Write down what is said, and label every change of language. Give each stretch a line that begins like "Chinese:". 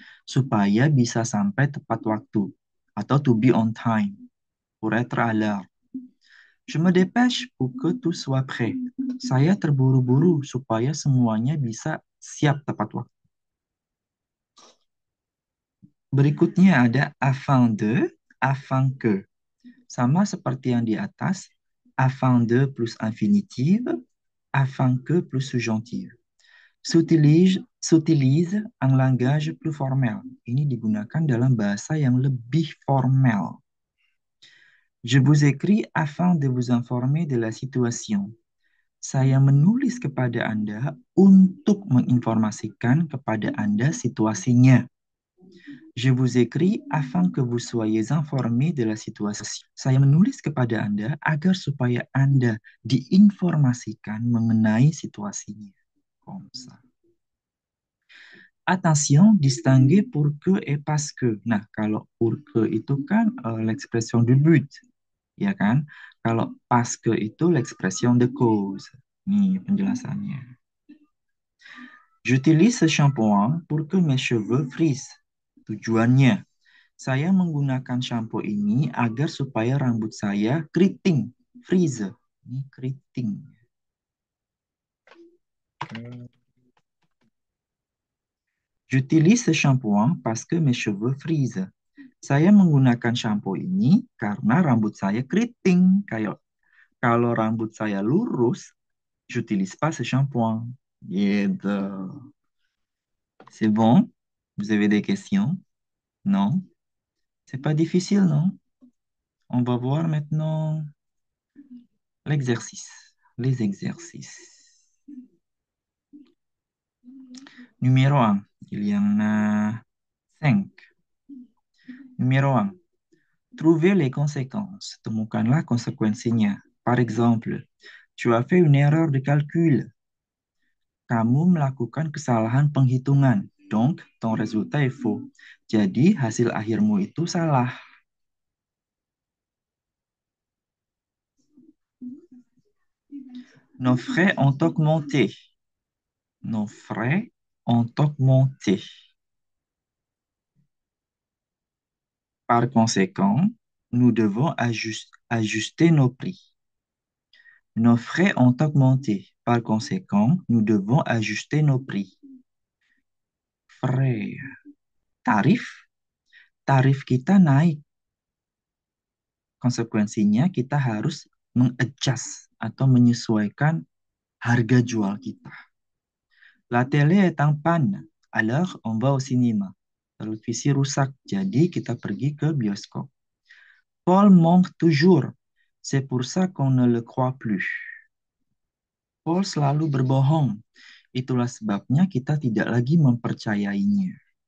Indonesian: Supaya bisa sampai tepat waktu atau to be on time.
French: Pour être à l'heure. Je me dépêche pour que tout soit prêt.
Indonesian: Saya terburu-buru supaya semuanya bisa siap tepat waktu. Berikutnya ada afin que. Sama seperti yang di atas, afin de plus infinitive, afin que plus subjonctive.
French: S'utilise un langage plus formel.
Indonesian: Ini digunakan dalam bahasa yang lebih formal.
French: Je vous écris afin de vous informer de la situation.
Indonesian: Saya menulis kepada Anda untuk menginformasikan kepada Anda situasinya.
French: Je vous écris afin que vous soyez informés de la situation.
Indonesian: Saya menulis kepada Anda agar supaya Anda diinformasikan mengenai situasinya.
French: Comme ça. Attention, distinguer pour que et parce que.
Indonesian: Nah, kalau pour que itu kan
French: l'expression du but,
Indonesian: ya kan? Kalau parce que itu
French: l'expression de cause.
Indonesian: Nih penjelasannya.
French: J'utilise ce shampoing pour que mes cheveux frisent.
Indonesian: Tujuannya, saya menggunakan shampoo ini agar supaya rambut saya keriting, frizz. Ini keriting.
French: J'utilise ce shampoing parce que mes cheveux frisent.
Indonesian: Saya menggunakan shampoo ini karena rambut saya keriting. Kayak kalau rambut saya lurus,
French: j'utilise pas ce shampoing.
Indonesian: Gitu.
French: C'est bon? Vous avez des questions? Non? C'est pas difficile, non? On va voir maintenant l'exercice. Les exercices. Numéro un, il y en a 5. Numéro un, trouver les conséquences.
Indonesian: Temukanlah konsekuensinya.
French: Par exemple, tu as fait une erreur de calcul.
Indonesian: Kamu melakukan kesalahan penghitungan.
French: Donc, ton résultat est faux.
Indonesian: Jadi, hasil akhirmu itu salah.
French: Nos frais ont augmenté. Nos frais ont augmenté. Par conséquent, nous devons ajuster nos prix. Nos frais ont augmenté. Par conséquent, nous devons ajuster nos prix.
Indonesian: Frais. Tarif. Tarif kita naik. Konsekuensinya kita harus mengadjust atau menyesuaikan harga jual kita.
French: La télé est en panne. Alors, on va au cinéma.
Indonesian: Televisi rusak, jadi kita pergi ke bioskop.
French: Paul manque toujours. C'est pour ça qu'on ne le croit plus.
Indonesian: Paul selalu berbohong. Itulah sebabnya kita tidak lagi mempercayainya.